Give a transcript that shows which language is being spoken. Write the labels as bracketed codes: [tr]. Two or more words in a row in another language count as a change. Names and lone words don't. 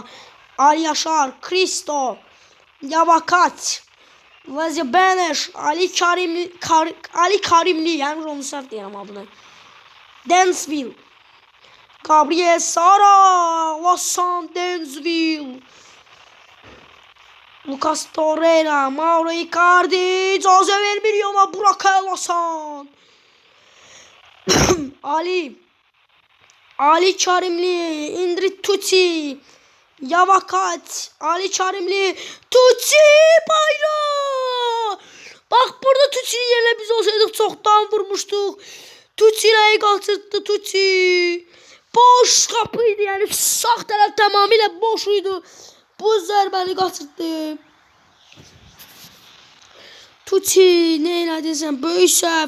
[az] Ali Yaşar, Cristo, Yabakaç, Lazio Beneş, Ali Karimli, yani onu səhv deyirəm abını. Densville, Gabriel Sara, Lassan Densville, Lucas Torreira, Mauro Icardi icazə vermir ona. Burak Lassan. Ali Karimli, Indrit Tuti, Yabakaç, Ali Karimli, Tuti bayrağı. [tr] Bak burada Tuti'nin yerine biz olsaydık çoktan vurmuştuk. Tuti'yi kaçırttı Tuti. Boş kapıydı yani sağ taraf tamamıyla boşuydu. [az] Bu zərbəni kaçırttı. Tuti ne eylədiysən? Böyük səhv.